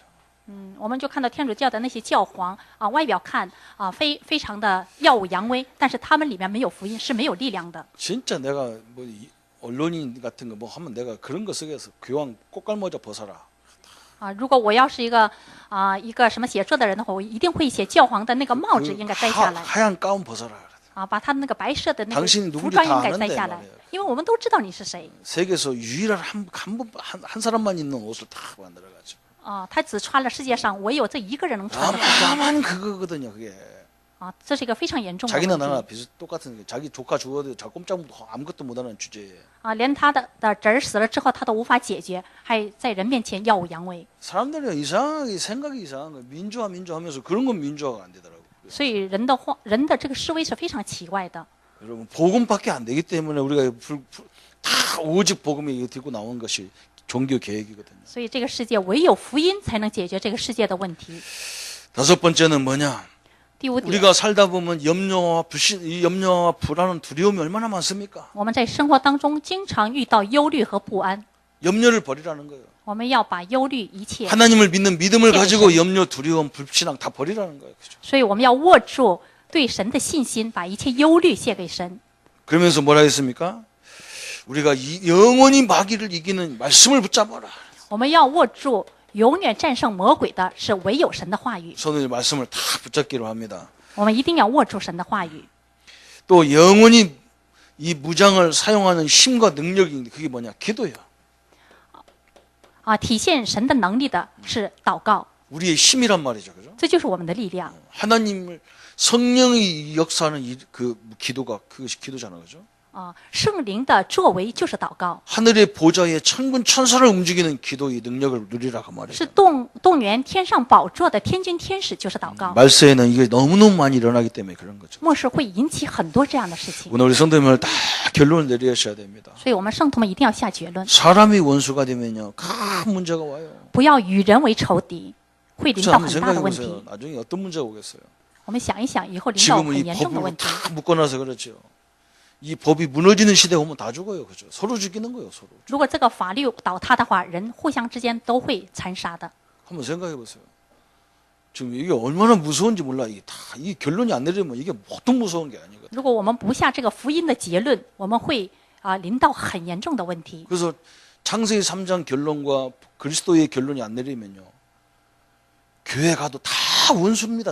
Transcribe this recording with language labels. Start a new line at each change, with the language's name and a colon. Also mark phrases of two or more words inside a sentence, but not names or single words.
Chinese: 我们就看到天主教的那些教皇外表看非常的耀武扬威，但是他们里面没有福音，是没有力量的。
Korean: 진짜 내가 뭐 언론인 같은 거 뭐 하면 내가 그런 거 쓰겠어. 교황 꽃갈모자 벗어라.
Chinese: 如果我要是一个什么写作的人的话，我一定会写教皇的那个帽子应该摘下来。
Korean: 하얀 가운 벗어라.
Chinese: 把他那个白色的那个服装应该摘下来，因为我们都知道你是谁。
Korean: 세계에서 유일한 한 사람만 입는 옷을 다 만들어가지고.
Chinese: 他只穿了世界上唯有这一个人能穿的服装。
Korean: 아만 그거거든요, 그게.
Chinese: 这是一个非常严重的问
Korean: 자기나
Chinese: 题。
Korean: 나나 똑같은 게 자기 조카 죽어도 자 꼼짝 아무것도 못하는 주제에.
Chinese: 连他的侄儿死了之后，他都无法解决，还在人面前耀武扬威。
Korean: 사람들이 이상하게 생각이 이상한 거예요. 민주화하면서 그런 건 민주화가 안 되더라고요.
Chinese: 所以人的这个思维是非常奇怪的。
Korean: 여러분 복음밖에 안 되기 때문에 우리가 다 오직 복음이 들고 나온 것이 종교 개혁이거든요.
Chinese: 所以这个世界唯有福音才能解决这个世界的问题。
Korean: 다섯 번째는 뭐냐?
Chinese: 第五点，
Korean: 우리가 살다 보면 염려와 불안은 두려움이 얼마나 많습니까?
Chinese: 我们在生活当中经常遇到忧虑和不安，
Korean: 염려를 버리라는 거예요.
Chinese: 我们要把忧虑一切，
Korean: 하나님을 믿는 믿음을 가지고 염려, 두려움, 불신앙 다 버리라는 거예요. 그죠?
Chinese: 所以我们要握住对神的信心，把一切忧虑卸给神。
Korean: 그러면서 뭐라 했습니까? 우리가 영원히 마귀를 이기는 말씀을 붙잡아라.
Chinese: 我们要握住永远战胜魔鬼的是唯有神的话语。
Korean: 저는 말씀을 다 붙잡기로 합니다.
Chinese: 我们一定要握住神的话语。
Korean: 또 영원히 이 무장을 사용하는 힘과 능력이 그게 뭐냐? 기도예요.
Chinese: 体现神的能力的是祷告，
Korean: 우리의 힘이란 말이죠, 그죠?
Chinese: 这就是我们的力量。
Korean: 하나님을 성령이 역사하는 그 기도가 그것이 기도잖아요, 그죠?
Chinese: 圣灵的作为就是祷告，
Korean: 하늘의 보좌에 천군 천사를 움직이는 기도의 능력을 누리라고
Chinese: 是
Korean: 말이죠.
Chinese: 动员天上宝座的天君天使就是祷告。
Korean: 말세에는 이게 너무너무 많이 일어나기 때문에 그런 거죠.
Chinese: 末世会引起很多这样的事情，
Korean: 오늘 우리 성도님을 다 결론을 내리셔야 됩니다.
Chinese: 所以我们圣徒们一定要下结论，
Korean: 사람이 원수가 되면요, 큰 문제가 와요.
Chinese: 不要与人为仇敌，会临
Korean: 그렇죠?
Chinese: 到
Korean: 한번
Chinese: 很大的
Korean: 생각해
Chinese: 问
Korean: 보세요.
Chinese: 题。
Korean: 나중에 어떤 문제가 오겠어요?
Chinese: 我们想一想，以后临到
Korean: 지금은
Chinese: 很
Korean: 이
Chinese: 严重的
Korean: 법으로
Chinese: 问题。
Korean: 다 묶어놔서 그렇죠. 이 법이 무너지는 시대 오면 다 죽어요, 그죠? 서로 죽이는 거예요, 서로.
Chinese: 如果这个法律倒塌的话，人互相之间都会残杀的。
Korean: 한번 생각해 보세요. 지금 이게 얼마나 무서운지 몰라. 이 결론이 안 내리면 이게 보통 무서운 게 아니거든요.
Chinese: 如果我们不下这个福音的结论，我们会临到很严重的问题。
Korean: 그래서 창세기 3장 결론과 그리스도의 결론이 안 내리면요, 교회 가도 다 다 원수입니다.